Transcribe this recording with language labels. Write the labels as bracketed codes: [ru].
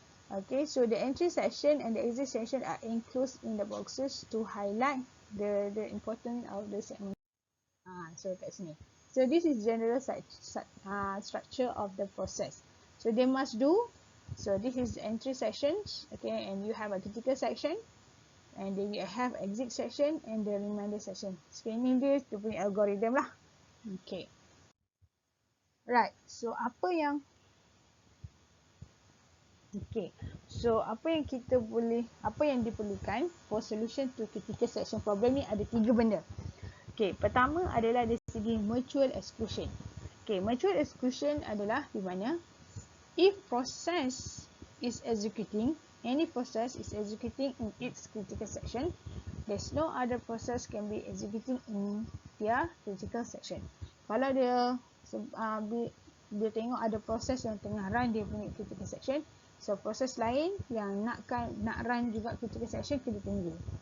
[en] Okay, so the entry section and the exit section are enclosed in the boxes to highlight the importance of the segment. So [ms] kat sini. [en] So this is general structure of the process. So they must do. So this is entry sections, okay, and you have a critical section, and then you have exit section and the reminder section. [ms] So ini dia punya algorithm lah. Okay. Right. So apa yang apa yang diperlukan [en] for solution to critical section problem [ms] ni ada 3 benda. Okay, pertama adalah dari segi mutual exclusion. [en] Okay, mutual exclusion [ms] adalah di mana [en] if process is executing, any process is executing in its critical section, there's no other process can be executing in their critical section. [ms] Kalau dia tengok ada proses yang tengah run dia punya critical section, so proses lain yang nak run juga critical section kena tunggu.